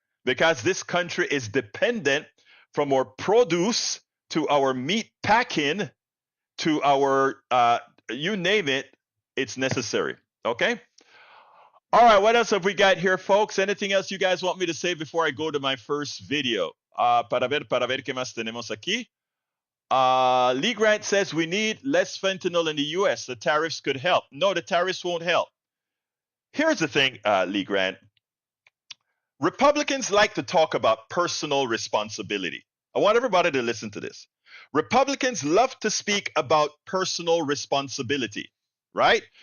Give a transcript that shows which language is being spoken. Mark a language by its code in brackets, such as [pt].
[en] Because this country is dependent from our produce to our meat packing to our, you name it, it's necessary. Okay? All right, what else have we got here, folks? Anything else you guys want me to say before I go to my first video? [es] Para ver qué más tenemos aquí. [en] Lee Grant says we need less fentanyl in the U.S. The tariffs could help. No, the tariffs won't help. Here's the thing, Lee Grant. Republicans like to talk about personal responsibility. I want everybody to listen to this. Republicans love to speak about personal responsibility, right?